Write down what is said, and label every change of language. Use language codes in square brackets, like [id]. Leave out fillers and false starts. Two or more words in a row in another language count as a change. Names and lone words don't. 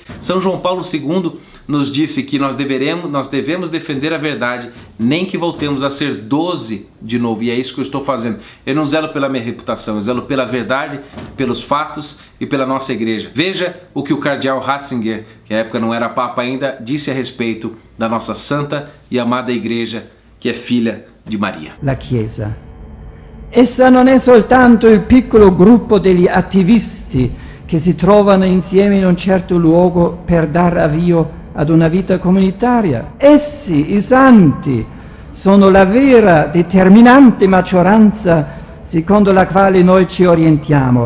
[pt] São João Paulo II nos disse que nós devemos defender a verdade, nem que voltemos a ser 12 de novo, e é isso que eu estou fazendo. Eu não zelo pela minha reputação, eu zelo pela verdade, pelos fatos e pela nossa Igreja. Veja o que o cardeal Ratzinger, que na época não era Papa ainda, disse a respeito da nossa santa e amada Igreja, que é filha de Maria. [it] La Chiesa. Essa non è soltanto il piccolo gruppo degli attivisti che si trovano insieme in un certo luogo per dar avvio ad una vita comunitaria. Essi, i santi, sono la vera determinante maggioranza secondo la quale noi ci orientiamo.